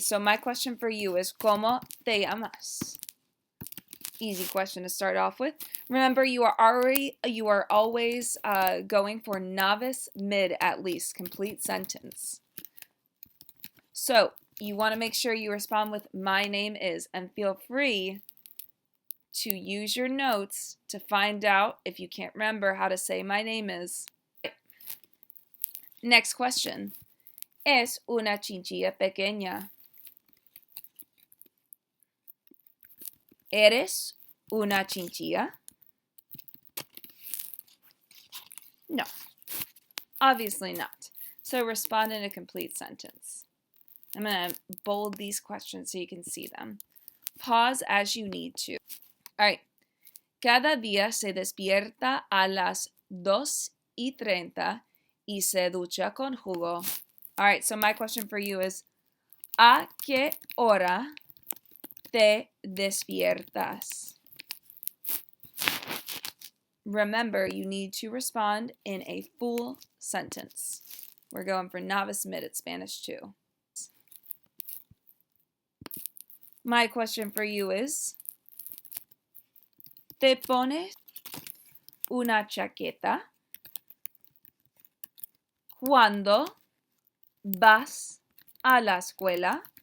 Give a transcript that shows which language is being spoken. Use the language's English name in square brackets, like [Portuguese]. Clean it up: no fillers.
[English] So my question for you is, [Spanish] ¿cómo te llamas? [English] Easy question to start off with. Remember, you are always going for novice, mid at least, complete sentence. So you want to make sure you respond with my name is, and feel free to use your notes to find out if you can't remember how to say my name is. Next question. [Spanish] Es una chinchilla pequeña. ¿Eres una chinchilla? [English] No, obviously not. So respond in a complete sentence. I'm going to bold these questions so you can see them. Pause as you need to. All right. [Spanish] Cada día se despierta a las 2:30 y se ducha con jugo. [English] All right, so my question for you is, [Spanish] ¿a qué hora te despiertas? [English] Remember, you need to respond in a full sentence. We're going for novice mid at Spanish too. My question for you is, [Spanish] ¿te pones una chaqueta cuando vas a la escuela?